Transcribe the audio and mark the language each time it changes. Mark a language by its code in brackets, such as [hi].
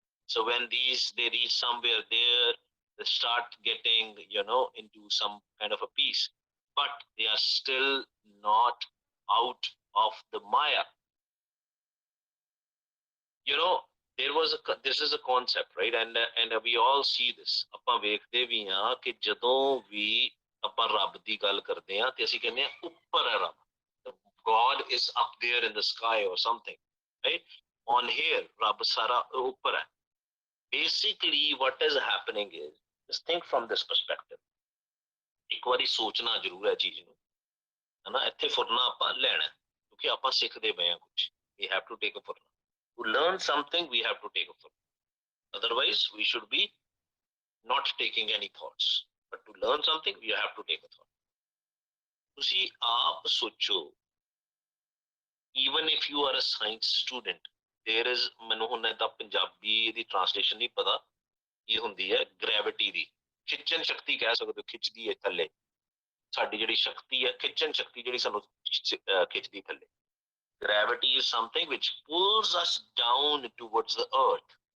[en] So when they reach somewhere there, they start getting, into some kind of a peace, but they are still not out of the Maya. you know this is a concept, right? And we all see this. [pa] ਆਪਾਂ ਵੇਖਦੇ ਵੀ ਹਾਂ ਕਿ ਜਦੋਂ ਵੀ ਆਪਾਂ ਰੱਬ ਦੀ ਗੱਲ ਕਰਦੇ ਹਾਂ ਤੇ ਅਸੀਂ ਕਹਿੰਦੇ ਹਾਂ ਉੱਪਰ ਹੈ ਰੱਬ, [en] God is up there in the sky or something, right? On here [pa] ਰੱਬ ਸਾਰਾ ਉੱਪਰ ਹੈ. [en] Basically what is happening is, just think from this perspective. [pa] ਇੱਕ ਵਾਰੀ ਸੋਚਣਾ ਜ਼ਰੂਰ ਹੈ ਚੀਜ਼ ਨੂੰ, ਹਨਾ? ਇੱਥੇ ਫੁਰਨਾ ਆਪਾਂ ਲੈਣਾ ਕਿਉਂਕਿ ਆਪਾਂ ਸਿੱਖਦੇ ਪਏ ਹਾਂ ਕੁਝ. [en] We have to take a furna. To learn something, we have to take a furna. Otherwise, we should be not taking any thoughts. But to learn something, we have to take a thought. [pa] ਤੁਸੀਂ ਆਪ ਸੋਚੋ, [en] even if you are a science student, there is, [pa] ਮੈਨੂੰ ਹੁਣ ਇਹਦਾ ਪੰਜਾਬੀ ਦੀ translation ਨਹੀਂ ਪਤਾ ਕੀ ਹੁੰਦੀ ਹੈ, ਗ੍ਰੈਵਿਟੀ ਦੀ ਖਿੱਚਣ ਸ਼ਕਤੀ ਕਹਿ ਸਕਦੇ ਹੋ, ਖਿੱਚਦੀ ਹੈ ਥੱਲੇ। ਸਾਡੀ ਜਿਹੜੀ ਸ਼ਕਤੀ ਹੈ, ਖਿੱਚਣ ਸ਼ਕਤੀ ਜਿਹੜੀ ਸਾਨੂੰ ਖਿੱਚਦੀ ਥੱਲੇ। [en] Gravity is something which pulls us down towards the earth.